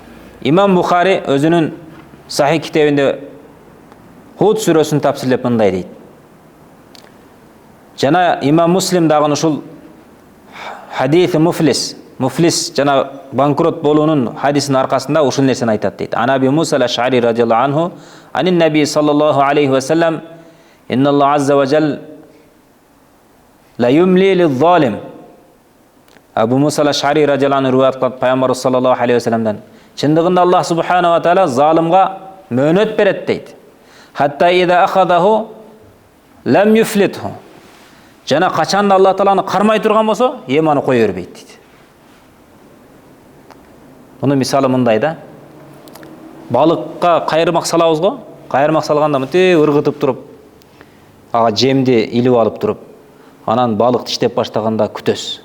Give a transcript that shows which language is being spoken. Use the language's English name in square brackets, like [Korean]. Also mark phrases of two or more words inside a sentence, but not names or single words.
[Kyrgyz] Имам Бухари өзүнүн Сахих китебинде Худ сүрөсүн тафсирлеп мындай дейт. Жана Имам Муслим дагы ушул хадиси муфлис жана банкрот болуунун хадисинин аркасында ушул нерсени айтат дейт. [Arabic] عن أبي موسى الأشعري رضي الله عنه عن النبي صلى الله عليه وسلم إن الله عز وجل ليملي للظالم. [Kyrgyz] Абу Муса ал-Аш'ари [Arabic] رضي الله عنه [Kyrgyz] риwayat кылат Пайгамбар [Arabic] صلى الله عليه وسلم. [Kyrgyz] Чындыгында Аллах [Arabic] سبحانه وتعالى [Kyrgyz] залымга мөөнөт берет дейт. [Arabic] حتى إذا أخذه لم يفلته. [Kyrgyz] Жана качанда Аллах Тааланы кармай турган болсо, эми аны кое бербейт дейт. Муну мисалы мындай да. Балыкка кайырмак салабыз го. Кайырмак салганда мынтип ыргытып туруп, ага жемди илип алып туруп, анан балык тиштеп баштаганда күтөсүз.